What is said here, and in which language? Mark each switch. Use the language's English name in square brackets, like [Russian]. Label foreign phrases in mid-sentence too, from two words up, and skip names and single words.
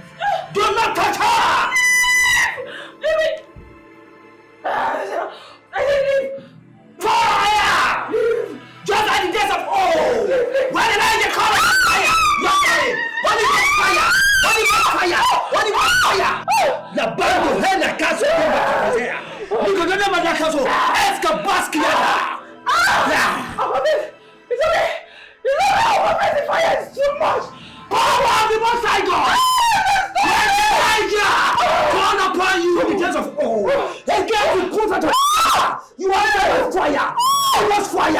[English] Do not touch her! Leave it! I said leave! Fire! Leave! Just like the days of old! When the angel called fire! You're dying! Holy Ghost fire! Holy Ghost fire! Holy Ghost fire! La bande de la casa de la Nicodemus de la casa est que basquiata! It's okay! You know how the fire is too much! Power of the Most High God! When Elijah called upon you in the days of old, they gave you prophet. You are there with fire! Holy Ghost fire!